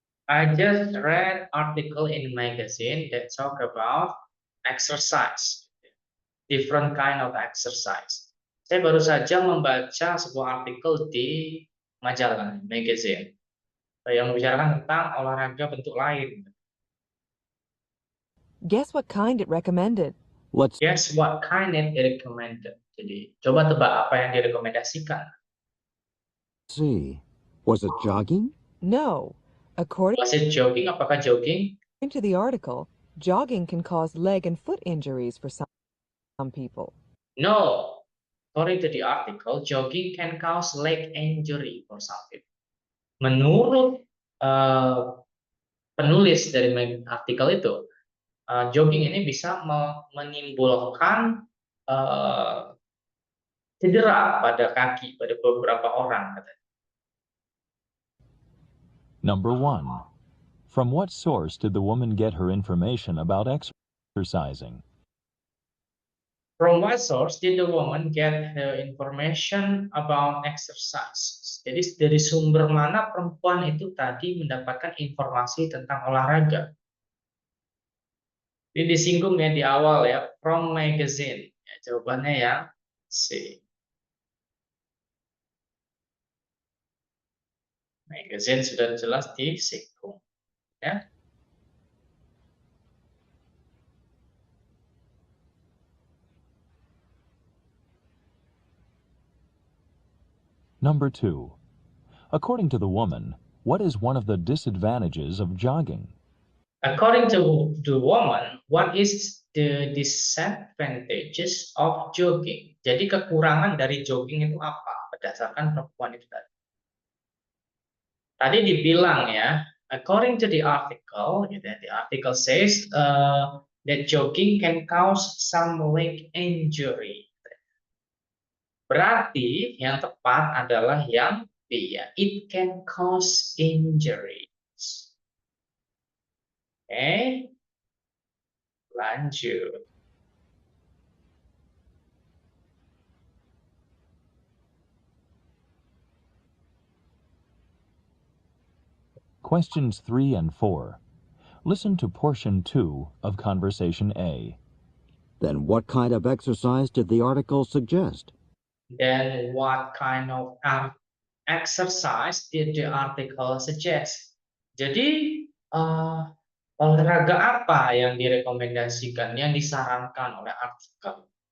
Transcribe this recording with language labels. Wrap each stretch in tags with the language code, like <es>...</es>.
<en>I just read article in magazine that talk about exercise, different kind of exercise.</en> <id>Saya baru saja membaca sebuah artikel di majalah, magazine, yang membicarakan tentang olahraga bentuk lain.</id> <en>Guess what kind it recommended? Let's Guess what kind it recommended.</en> <id>Jadi, coba tebak apa yang direkomendasikan.</id> <en>see. Was it jogging? No. According Was it jogging?</en> <id>Apakah jogging?</id> <en>to the article, jogging can cause leg and foot injuries for some people. No. According to the article, jogging can cause leg injury for some people.</en> <id>Menurut penulis dari artikel itu, jogging ini bisa menimbulkan cedera pada kaki pada beberapa orang.</id> <en>Number 1. From what source did the woman get her information about exercising? From what source did the woman get her information about exercise?</en> <id>Jadi dari sumber mana perempuan itu tadi mendapatkan informasi tentang olahraga? Ini disinggung ya di awal ya,</id> <en>from magazine.</en> <id>Ya, jawabannya yang C. Magazine sudah jelas disinggung. Ya.</id> <en>Number 2. According to the woman, what is one of the disadvantages of jogging? According to the woman, what is the disadvantages of jogging?</en> <id>Jadi kekurangan dari jogging itu apa? Berdasarkan perempuan itu tadi. Tadi dibilang ya,</id> <en>according to the article,</en> <id>gitu ya,</id> <en>the article says that jogging can cause some leg injury.</en> <id>Berarti yang tepat adalah yang B ya,</id> <en>it can cause injuries.</en> <id>Oke, lanjut.</id> <en>Questions 3 and 4. Listen to portion 2 of conversation A. Then what kind of exercise did the article suggest? Then what kind of exercise did the article suggest?</en> <id>Jadi olahraga apa yang direkomendasikan, yang disarankan oleh artikel?</id>